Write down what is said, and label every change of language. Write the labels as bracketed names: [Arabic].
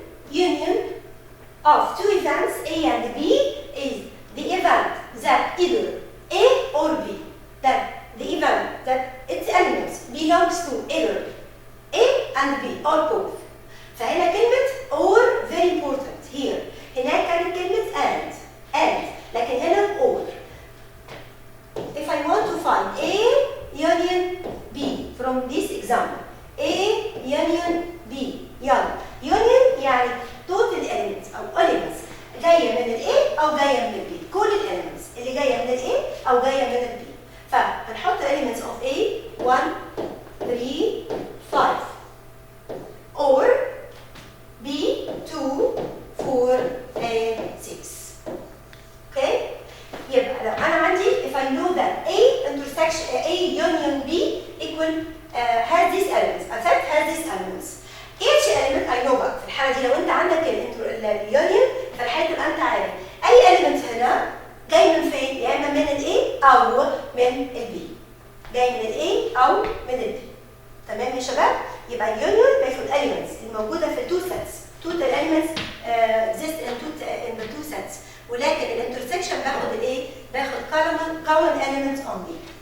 [English] Union of two events A and B is the event that either A or B. That the event that its elements belongs to either A and B or both. [Arabic] فهنا كلمة or [English] very important here. [Arabic] هناك كانت كلمة and لكن هنا or. [English] If I want to find A union B from this example, A union B, [Arabic] يلا. Union يعني [English] total elements [Arabic] أو elements جاية من ال A أو جاية من ال B. كل elements اللي جاية من ال A أو جاية من ال B. فهنحط [English] elements of A 1, 3, 5 or B 2, 4, and 6. Okay? [Arabic] يبقى لو أنا عندي [English] if I know that A union B equal has these elements, a set has these elements. Each element I know [Arabic] بقى في الحالة دي لو أنت عندك اليونيون في الحالة تبقى أنت عارف أي element هنا جاي من فين؟ يا إما من ال A أو من ال B. جاي من ال A أو من ال B. تمام يا شباب؟ يبقى اليونيون بياخد elements الموجودة في two sets. [English] Total elements exist in the two sets. [Arabic] ولكن الانترسكشن باخد الايه؟ باخد [English] common elements only.